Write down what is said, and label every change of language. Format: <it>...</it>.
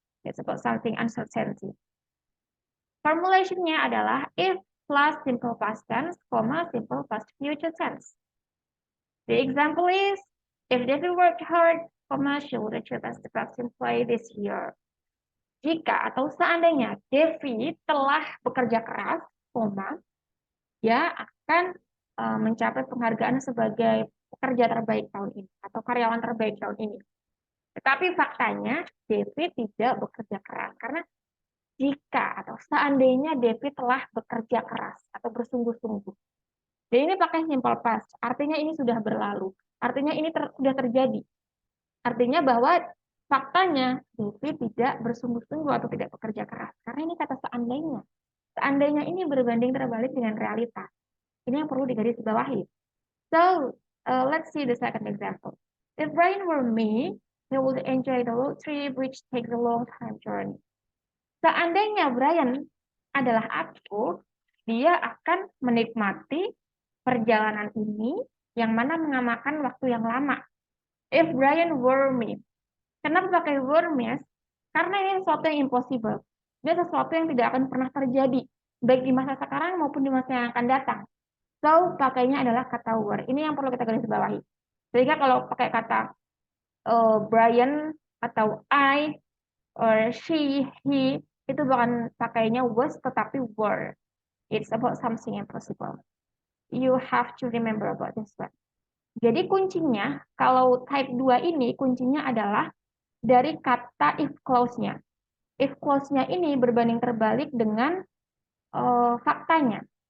<en>It's about something uncertainty. Formulationnya adalah if plus simple past tense, simple past future tense. The example is if David worked hard, she would achieve the best employee this year.</en> <id>Jika atau seandainya Devi telah bekerja keras, dia akan mencapai penghargaan sebagai pekerja terbaik tahun ini atau karyawan terbaik tahun ini. Tetapi faktanya Devi tidak bekerja keras karena jika atau seandainya Devi telah bekerja keras atau bersungguh-sungguh. Dan ini pakai simple past, artinya ini sudah berlalu, artinya ini sudah terjadi. Artinya bahwa faktanya Devi tidak bersungguh-sungguh atau tidak bekerja keras. Karena ini kata seandainya. Seandainya ini berbanding terbalik dengan realita. Ini yang perlu digarisbawahi.</id> <en>So, let's see the second example. If Brian were me, he would enjoy the road trip which takes a long time journey.</en> <id>Seandainya Brian adalah aku, dia akan menikmati perjalanan ini yang mana mengamakan waktu yang lama.</id> <en>If Brian were me.</en> <id>Kenapa pakai</id> <en>were me?</en> <id>Karena ini sesuatu yang impossible. Dia sesuatu yang tidak akan pernah terjadi, baik di masa sekarang maupun di masa yang akan datang. So, pakainya adalah kata were. Ini yang perlu kita garis bawahi. Sehingga kalau pakai kata Brian atau I, or she, he, itu bukan pakainya was, tetapi were.</id> <en>It's about something impossible. You have to remember about this one.</en> <id>Jadi kuncinya, kalau type 2 ini, kuncinya adalah dari kata if clause-nya. If clause-nya ini berbanding terbalik dengan faktanya.</id>